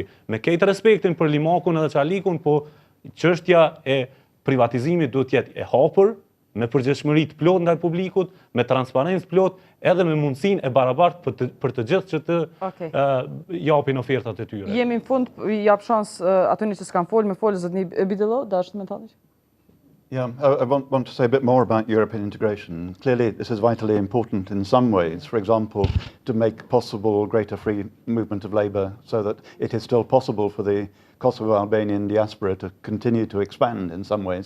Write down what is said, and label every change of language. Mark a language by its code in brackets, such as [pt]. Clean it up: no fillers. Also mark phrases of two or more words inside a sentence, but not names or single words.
[sq] Me këtë respektin për Limakun edhe Qalikun, po çështja e privatizimit duhet të jetë e hapur, me përgjegjshmëri të plotë ndaj publikut, me transparencë plot, edhe me mundësinë e barabartë për të gjithë që të japin ofertat e tyre. Jemi në fund, jap shans atyre që s'kan folë, me folë zotni Bidello, dashur me thënë. [en] Yeah, I want to say a bit more about European integration. Clearly, this is vitally important in some ways. For example, to make possible greater free movement of labour so that it is still possible for the Kosovo-Albanian diaspora to continue to expand in some ways.